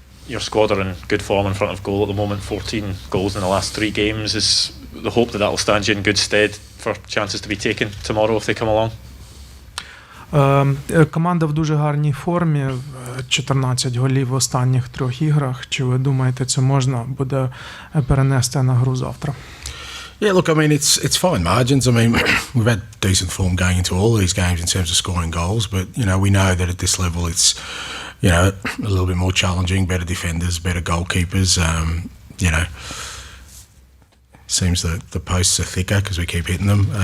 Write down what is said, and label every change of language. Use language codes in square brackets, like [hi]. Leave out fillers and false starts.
[en] Your squad are in good form in front of goal at the moment, 14 goals in the last 3 games. Is the hope that will stand you in good stead for chances to be taken tomorrow if they come along? [uk] Команда в дуже гарній формі, 14 голів в останніх 3 іграх. Чи ви думаєте, це можна буде перенести на гру завтра? [en] Yeah, look, I mean, it's fine margins. I mean, we've had decent form going into all these games in terms of scoring goals, but, you know, we know that at this level it's, you know, a little bit more challenging, better defenders, better goalkeepers. You know, seems that the posts are thicker because we keep hitting them.